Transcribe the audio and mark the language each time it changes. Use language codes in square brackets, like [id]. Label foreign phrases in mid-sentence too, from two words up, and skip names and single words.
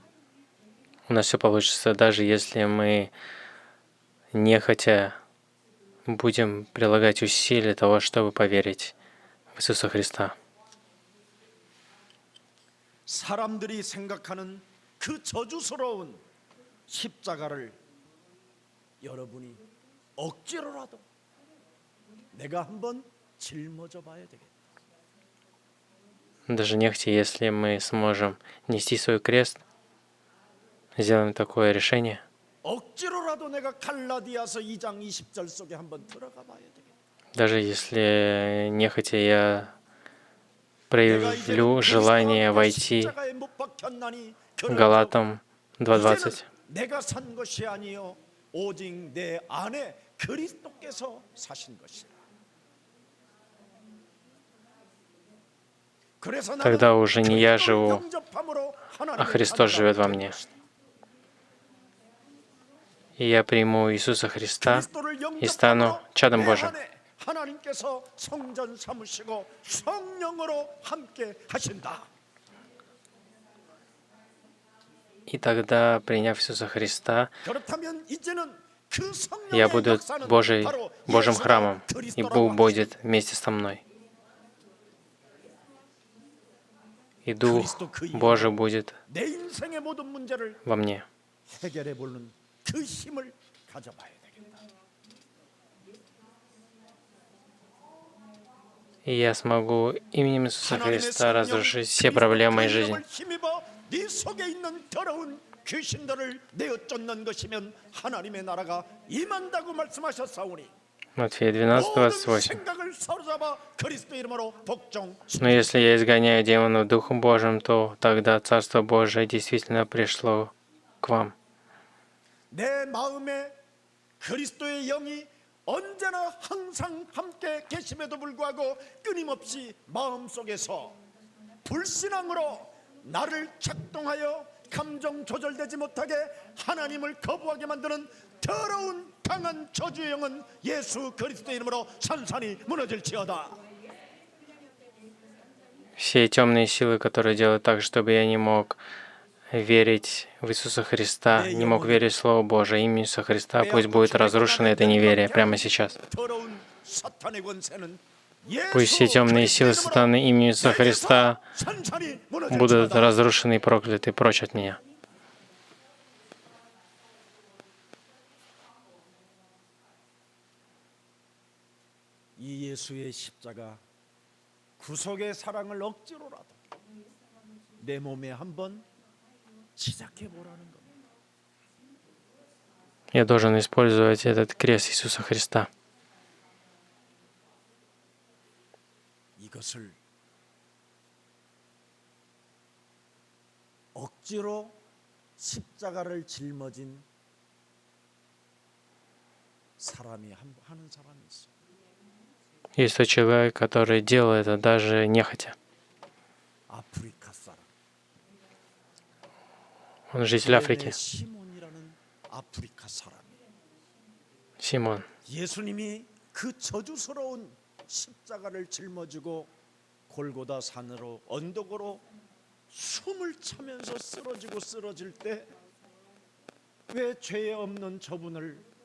[ru] У нас все получится, даже если мы нехотя будем прилагать усилия для того, чтобы поверить в Иисуса Христа. [ko] 사람들이 생각하는 그 저주스러운 십자가를 여러분이 억지로라도 내가 한번 짊어져 봐야 되겠다. [ru] Даже нехотя, если мы сможем нести свой крест, сделаем такое решение, [ko] 억지로라도 내가 갈라디아서 2장 20절 속에 한번 들어가 봐야 되겠다. [ru] даже если нехотя я [ko] 내가 [ru] проявлю [ko] 이제는 [ru] желание [ko] 그리스도와 [ru] войти [ko] 십자가에 못 박혔나니 [ru] Галатам 2:20. [ko] 이제는 내가 산 것이 아니요 오직 내 안에 그리스도께서 사신 것이라. 그래서 [ru] Тогда [ko] 나는 [ru] уже не я [ko] 그리스도를 [ru] живу, [ko] 영접함으로 [ru] а [ko] 하나님을 [ru] Христос живет во [ko] 찬양하게 [ru] мне. [ko] 될 것이다. [ru] И я приму Иисуса Христа [ko] 그리스도를 [ru] и стану [ko] 영접함으로 [ru] чадом [ko] 내 [ru] Божьим. [ko] 안에 하나님께서 성전 삼으시고 성령으로 함께 하신다. [ru] И тогда, приняв Иисуса Христа, [ko] 그렇다면 이제는 그 [ru] я [ko] 성령의 [ru] буду [ko] 역사는 바로 [ru] Божьим [ko] 예수가 [ru] храмом, и [ko] 그리스도라고 [ru] Бог [ko] 하는 [ru] будет вместе со мной. И Дух Божий будет [ko] 내 인생의 모든 문제를 [ru] во мне. [ko] 해결해 보는 그 힘을 가져봐야 되겠다. [ru] И я смогу именем Иисуса [ko] 하나님의 [ru] Христа [ko] 성령, [ru] разрушить все [ko] 그리스도 [ru] проблемы моей [ko] 그 [ru] жизни. [ko] 이름을 힘입어 네 속에 있는 더러운 귀신들을 내어 쫓는 것이면 하나님의 나라가 임한다고 말씀하셨사오니 [ru] Матфея 12, [ko] 모든 [ru] 28. [ko] 생각을 사로잡아 그리스도 이름으로 복종. [ru] Но если я изгоняю демонов Духом Божьим, то тогда Царство Божие действительно пришло к вам. [ko] 내 마음에 그리스도의 영이 언제나 항상 함께 계심에도 불구하고 끊임없이 마음속에서 불신앙으로 나를 작동하여 감정 조절되지 못하게 하나님을 거부하게 만드는 더러운 강한 저주의 영은 예수 그리스도의 이름으로 산산이 무너질지어다. [ru] Все темные силы, которые делают так, чтобы я не мог верить в Иисуса Христа, не мог верить в Слово Божие, имя Иисуса Христа, пусть будет разрушено это неверие прямо сейчас. [ko] 더러운 사탄의 권세는 [ru] Пусть все темные силы сатаны имени Иисуса Христа [ko] 산산이 [ru] будут [ko] 무너질지어다. [ru] разрушены и прокляты прочь от меня. [ko] 이 예수의 십자가 구속의 사랑을 억지로라도 내 몸에 한번 시작해 보라는 겁니다. [ru] Я должен использовать этот крест Иисуса Христа. [ko] 이것을 억지로 십자가를 짊어진 사람이 하는 사람이 있어. [ru] Есть тот человек, который делает это даже нехотя. [ko] 아프리카 사람. [ru] Он житель Африки. [ko] 시몬이라는 아프리카 사람이에요. [ru] Симон. [ko] 예수님이 그 저주스러운 십자가를 짊어지고 골고다 산으로 언덕으로 숨을 차면서 쓰러지고 쓰러질 때 왜 죄 없는 저분을